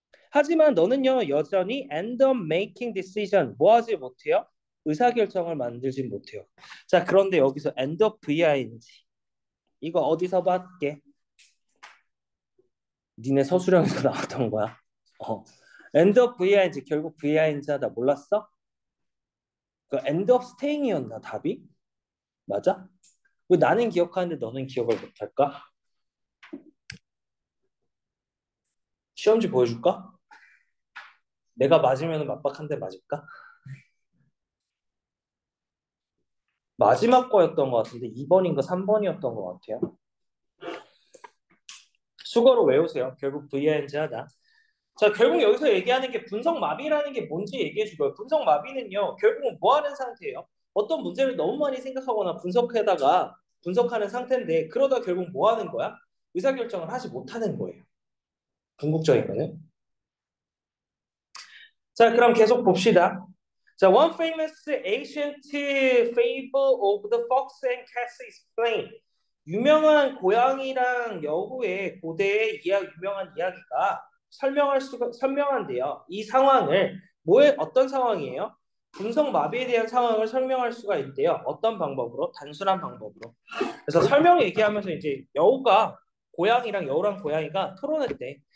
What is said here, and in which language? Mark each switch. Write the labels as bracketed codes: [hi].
[ko] 하지만 너는요, 여전히 [en] end up making decision, [ko] 뭐 하지 못해요? 의사결정을 만들지 못해요. 자, 그런데 여기서 [en] end up VING. [ko] 이거 어디서 봤게? 니네 서술형에서 나왔던 거야. [en] end of VING [ko] 결국 VING 하다 몰랐어? 그 [en] end of staying [ko] 이었나 답이? 맞아? 왜 나는 기억하는데 너는 기억을 못할까? 시험지 보여줄까? 내가 맞으면 맞박한데 맞을까? 마지막 거였던 것 같은데 2번인가 3번이었던 것 같아요. 수거로 외우세요. 결국 VING 하다. 자, 결국 여기서 얘기하는 게 분석마비라는 게 뭔지 얘기해 주고요. 분석마비는요, 결국은 뭐 하는 상태예요? 어떤 문제를 너무 많이 생각하거나 분석하다가 분석하는 상태인데, 그러다 결국 뭐 하는 거야? 의사결정을 하지 못하는 거예요. 궁극적인 거는. 자, 그럼 계속 봅시다. [en] 자, one famous ancient fable of the fox and cat is explained. [ko] 유명한 고양이랑 여우의 고대의 유명한 이야기가 설명한대요. 이 상황을 어떤 상황이에요? 분석 마비에 대한 상황을 설명할 수가 있대요. 어떤 방법으로? 단순한 방법으로. 그래서 설명 얘기하면서 이제 여우랑 고양이가 토론했대.